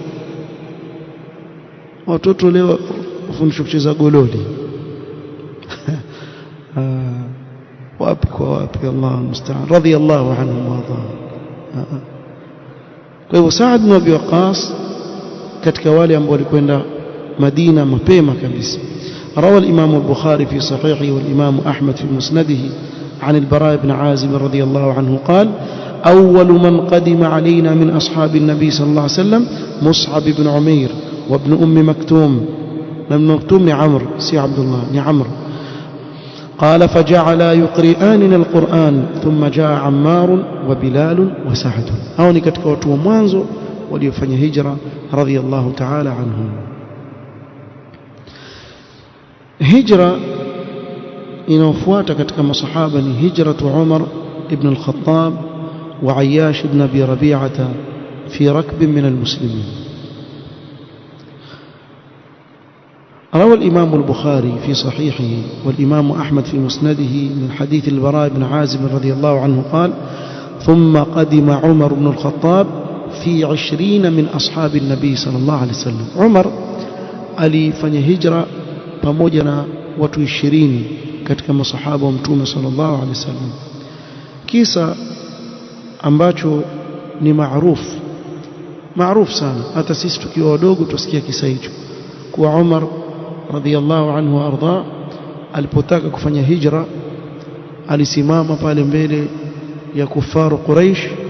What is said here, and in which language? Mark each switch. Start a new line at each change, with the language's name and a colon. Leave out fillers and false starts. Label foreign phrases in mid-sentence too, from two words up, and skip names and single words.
Swahili: Watoto leo wafundishwa kucheza gololi wapi kwa wapi,
Arabic: الله المستعان، رضي الله عنه وأرضاه.
Swahili: Kwa hivyo Sa'd ibn Abi Waqqas katika wale ambao walikwenda Madina mapema kabisa.
Arabic: روى الإمام البخاري في صحيحه والإمام أحمد في مسنده عن البراء بن عازب رضي الله عنه قال أول من قدم علينا من أصحاب النبي صلى الله عليه وسلم مصعب بن عمير وابن أم مكتوم. ابن مكتوم عمرو سي عبد الله عمرو. قال فجعل يقرئاننا القرآن ثم جاء عمار وبلال وسعد.
Swahili: هؤلاء katika watu wa mwanzo waliofanya hijra
Arabic: رضي الله تعالى عنهم.
Swahili: Hijra inayofuata katika masahaba ni
Arabic: هجرة عمر بن الخطاب وعياش بن أبي ربيعة في ركب من المسلمين. روى الإمام البخاري في صحيحه والإمام أحمد في مسنده من حديث البراء بن عازب رضي الله عنه قال ثم قدم عمر بن الخطاب في 20 من أصحاب النبي صلى الله عليه وسلم.
Swahili: عمر alifanya hijra pamoja na watu 20 katika masahaba wa Mtume
Arabic: صلى الله عليه وسلم.
Swahili: Kisa ambacho ni maarufu sana, hata sisi tukiwa wadogo tusikia kisa hicho, kwa Umar
Arabic: رضي الله عنه وأرضاه
Swahili: alipotaka kufanya hijra alisimama pale mbele ya kufaru Quraysh